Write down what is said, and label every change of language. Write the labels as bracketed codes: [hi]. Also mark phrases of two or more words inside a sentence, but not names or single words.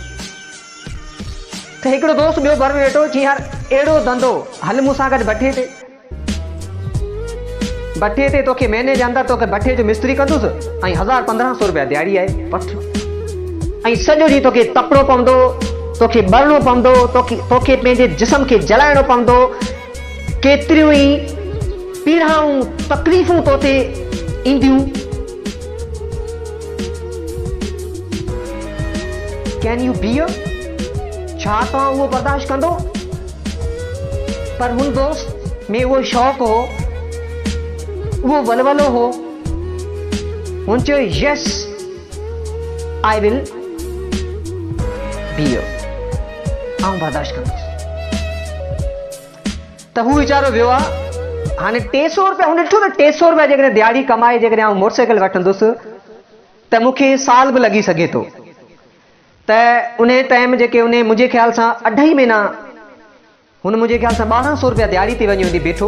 [sd] त हिकिड़ो दोस्त ॿियो घर में वेठो, चई यार अहिड़ो धंधो, हल मूंसां गॾु भट्ठे ते तोखे महीने जे अंदरि तोखे भट्ठे जो मिस्त्री कंदुसि, ऐं 1000-1500 रुपया दिहाड़ी आहे, वठ। ऐं सॼो ॾींहुं तोखे तपणो पवंदो, तोखे ॿरणो पवंदो, तोखे पंहिंजे जिस्म खे जलाइणो पवंदो, केतिरियूं ई पीढ़ाऊं तकलीफ़ूं तो ते ईंदियूं, [en] can you bear? [sd] छा तव्हां उहो बर्दाश्त कंदो? पर हुन दोस्त में वो शौक़ हो, वो वलवलो हो। [en] हुन चयो yes I will bear, [sd] आउं बर्दाश्त कंदुसि। त हू वीचारो वियो आहे। हाणे 300 रुपया हुन ॾिठो त 300 रुपया जेकॾहिं दिहाड़ी कमाए जेकॾहिं आउं मोटरसाइकिल वठंदुसि त मूंखे साल बि लॻी सघे थो। त उन टाइम जेके उन मुंहिंजे ख़्याल सां 2.5 महीना हुन मुंहिंजे ख़्याल सां 1200 रुपया दिहाड़ी ते वञी बीठो।